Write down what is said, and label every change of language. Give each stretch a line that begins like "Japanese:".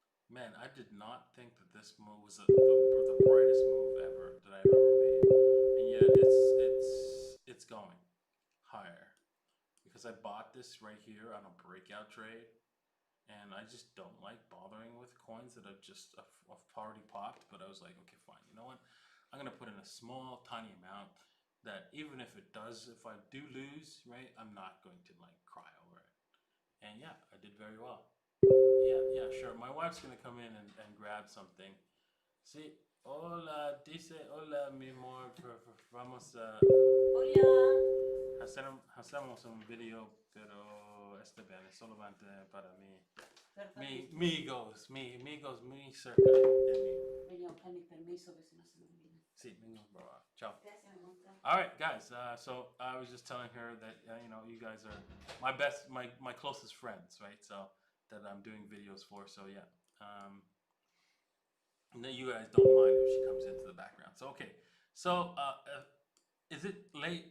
English: Man, I did not think that this move was the brightest move ever that I've ever made, and yet it's going higher because I bought this right here on a breakout trade, and I just don't like bothering with coins that have just have already popped. But I was like, okay, fine. You know what? I'm gonna put in a small, tiny amount that even if it does, if I do lose, right, I'm not going to like cry over it. And yeah, I did very well. Yeah, sure. My wife's gonna come in and grab something.
Spanish: Sí, hola, dice hola, mi amor. Vamos a. Hola. Hacemos un video, pero este bien es solamente para mí. Amigos, amigos muy cerca de mí. Venía a buscar mis permisos, que si no se me olvida. Sí, vengo, bro. Ciao.
English: All right, guys. So I was just telling her that you guys are my closest friends, right? So that I'm doing videos for. So yeah. And then you guys don't mind if she comes into the background. So okay, so is it late?